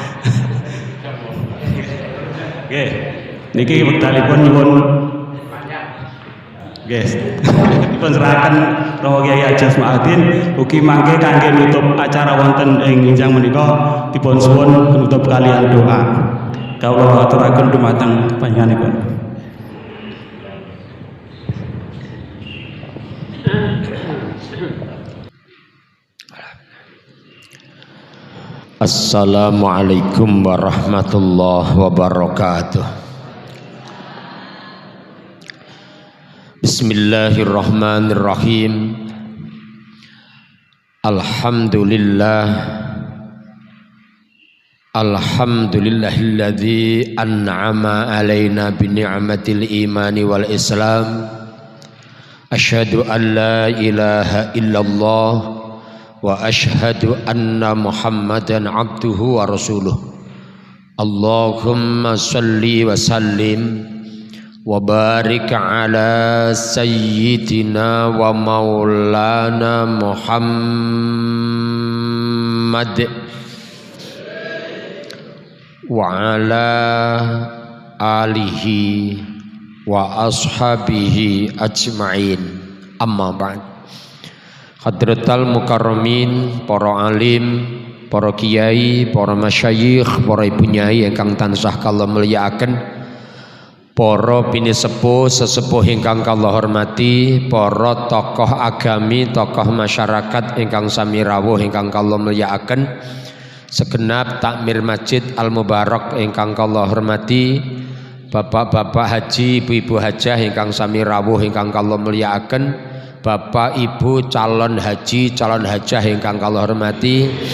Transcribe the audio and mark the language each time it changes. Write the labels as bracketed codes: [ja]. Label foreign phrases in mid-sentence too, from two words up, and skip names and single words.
[jv] Nggih, niki wekdalipun nyuwun guys, dipun serahaken Romo Kyai Haji Agus Muadzin ugi mangke kangge nutup acara wonten ing injang menika dipun suwun penutup kalian doa. Kawula aturaken dumateng panjenenganipun. [ar] السلام عليكم ورحمة الله وبركاته. بسم الله الرحمن الرحيم. الحمد لله الذي أنعم علينا بنعمة الإيمان والإسلام. أشهد أن لا إله إلا الله وأشهد أن محمدا عبده ورسوله. اللهم صل وسلم وبارك على سيدنا ومولانا محمد وعلى آله وأصحابه أجمعين. أما بعد. حضرات المكرمين, [jv] para alim, para kiai, para masyayikh, para ibu nyai ingkang tansah kala mulyakaken. para pinisepuh sesepuh ingkang kula hormati, para tokoh agami, tokoh masyarakat ingkang sami rawuh ingkang kula mulyakaken, segenap takmir Masjid Al Mubarak ingkang kula hormati, bapak-bapak haji, ibu-ibu hajah ingkang sami rawuh ingkang kula mulyakaken, bapak ibu calon haji, calon hajah ingkang kula hormati.